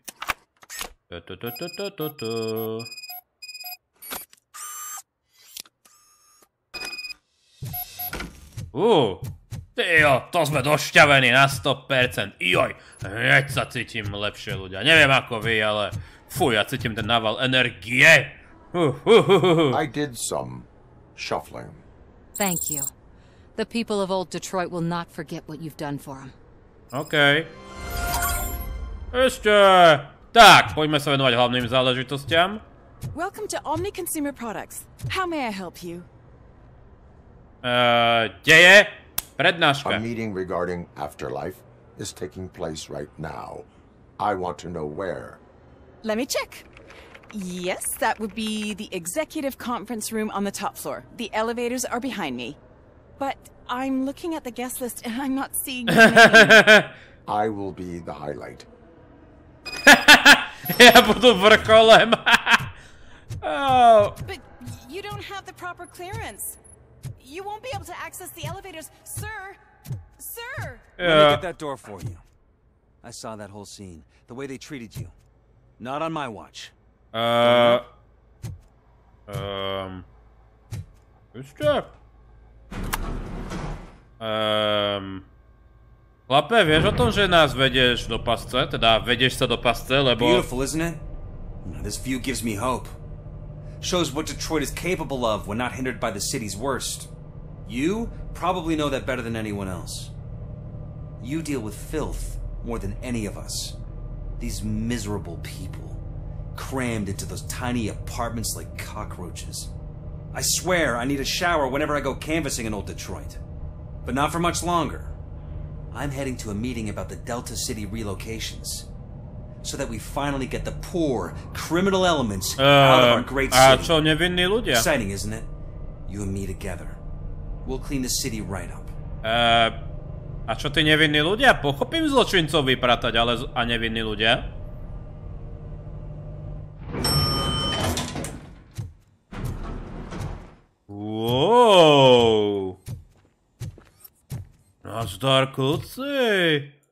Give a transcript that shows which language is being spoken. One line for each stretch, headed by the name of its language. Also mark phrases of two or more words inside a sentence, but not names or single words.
Slovak: Tyjo, to sme došťavení na 100%. Hneď sa cítim lepšie, ľudia. Neviem ako vy, ale fuj, ja cítim ten nával energie.
English: I did some shuffling. Thank you. The people of old Detroit will not forget what you've done for them.
Slovak: OK. Ešte. Tak, poďme sa venovať hlavným záležitostiam.
English: Welcome to Omni Consumer Products. How may I help you?
Slovak: Kde je? Prednáška.
English: A meeting regarding AFTERLIFE is taking place right now. I want to know where. Let me check. Yes, that would be the executive conference room on the top floor. The elevators are behind me. But I'm looking at the guest list and I'm not seeing your name. I will be the highlight.
Czech: Ja budu vrcholem.
English: But you don't have the proper clearance. You won't be able to access the elevators, sir. Sir. Let me get that door for you. I saw that whole scene. The way they treated you. Not on my watch.
Slovak: Ešte? Chlape, vieš o tom, že nás vedieš do pasce? Teda vedieš sa do pasce, lebo...
English: Beautiful, isn't it? This view gives me hope. Shows what Detroit is capable of when not hindered by the city's worst. You probably know that better than anyone else. You deal with filth more than any of us. These miserable people, crammed into those tiny apartments like cockroaches. I swear I need a shower whenever I go canvassing in old Detroit. But not for much longer. I'm heading to a meeting about the Delta City relocations. So that we finally get the poor, criminal elements out of our great city.
Slovak: A čo, nevinní ľudia?
English: Exciting, isn't it? You and me together. We'll clean the city right up.
Slovak: A čo tí nevinní ľudia? Pochopím zločincov vypratať, ale a nevinní ľudia?
English: Wow.
Czech: Nazdar, kluci.